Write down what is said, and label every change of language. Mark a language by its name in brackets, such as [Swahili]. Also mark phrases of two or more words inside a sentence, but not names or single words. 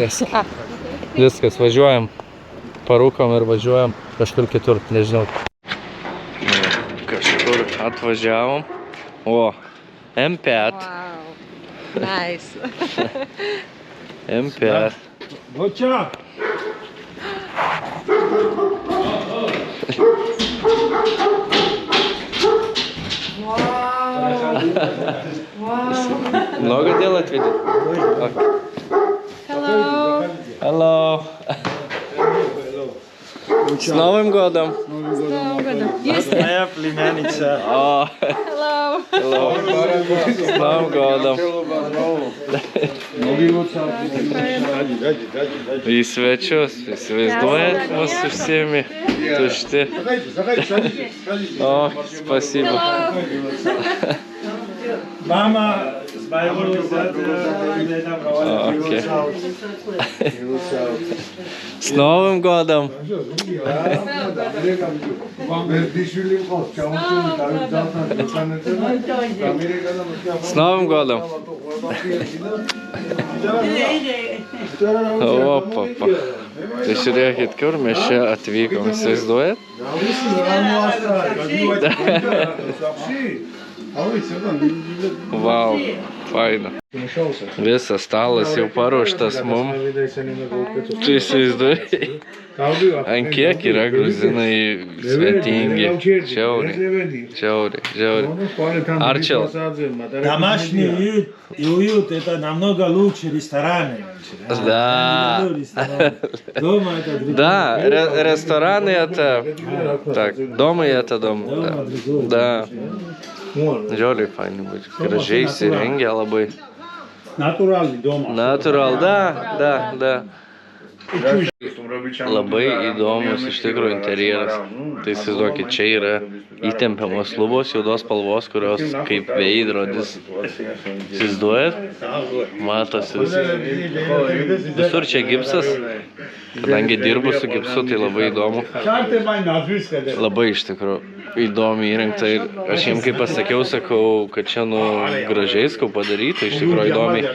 [Lithuanian] Viskas, važiuojam, parūkom ir važiuojam kažkur kitur, nežinau. Kažkur atvažiavom. O, M5. [English] Wow. Nice. [Lithuanian] M5. O čia. [Russian] Много делать видит? [English] Hello. [Russian] Hello. С Новым годом! С Новым годом. Моя племянница. [English] Hello. [Russian] Hello. С Новым годом! И [Lithuanian] svečius, įsivaizduojat mus su [Russian] всеми tušti. [Lithuanian] O, [Russian] спасибо. Mama, okay. С Новым годом! С Новым годом! Опа. [Lithuanian] Tai žiūrėkit, kur mes čia atvykom, įsivaizduojat? Vau, faina. Visas stalas jau paruoštas mum. Tu įsivaizduoji? Ant kiek yra gruzinai svetingi. Žiauriai. Arčel. [Russian] Домашний уют это намного лучше рестораны. Да. Дома это другое. Да, рестораны это... Так, дома это дом. Да. [Lithuanian] Žiauriai fainai būtų. Gražiai įsirengę labai. [Russian] Натуральный дома. Natural, да. [Lithuanian] Labai įdomus iš tikrųjų interjeras. Tai įsivaizduokit, čia yra įtempiamos lubos juodos spalvos, kurios kaip veidrodis. Įsivaizduojat? Matosi. Visur čia gipsas. Kadangi dirbu su gipsu, tai labai įdomu. Labai iš tikrųjų įdomi įrengta ir aš jiems kaip pasakiau, sakau, kad čia gražiai skau padaryta, iš tikrųjų įdomiai.